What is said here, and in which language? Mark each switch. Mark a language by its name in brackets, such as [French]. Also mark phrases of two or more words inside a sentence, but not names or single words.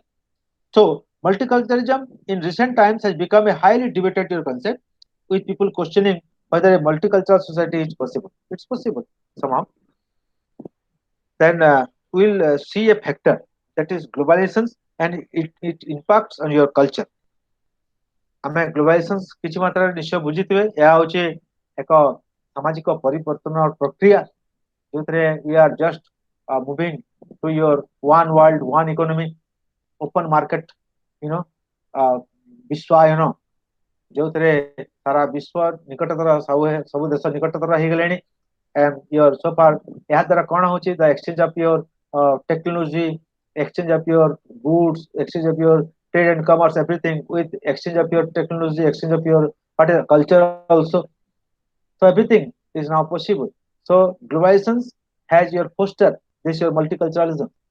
[English] So multiculturalism in recent times has become a highly debated concept with people questioning whether a multicultural society is possible. It's possible somehow. Then we'll see a factor that is globalization and it impacts on your culture. [Odia] ଆମେ ଗ୍ଲୋବାଲାଇଜେସନ କିଛି ମାତ୍ରାରେ ନିଶ୍ଚୟ ବୁଝିଥିବେ ଏହା ହଉଛି ଏକ ସାମାଜିକ ପରିବର୍ତ୍ତନ ପ୍ରକ୍ରିୟା ଯୋଉଥିରେ [English] we are just moving to your one world one economy open market you know [Odia] ବିଶ୍ୱାୟନ ଯୋଉଥିରେ ସାରା ବିଶ୍ୱ ନିକଟତର ସବୁ ଦେଶ ନିକଟତର ହେଇଗଲେଣି [English] and your so far [Odia] ଏହା ଦ୍ୱାରା କଣ ହଉଛି [English] the exchange of your technology, exchange of your goods, exchange of your trade and commerce, everything with exchange of your technology, exchange of your what is culture also. So everything is now possible. So globalization has your foster this your multiculturalism.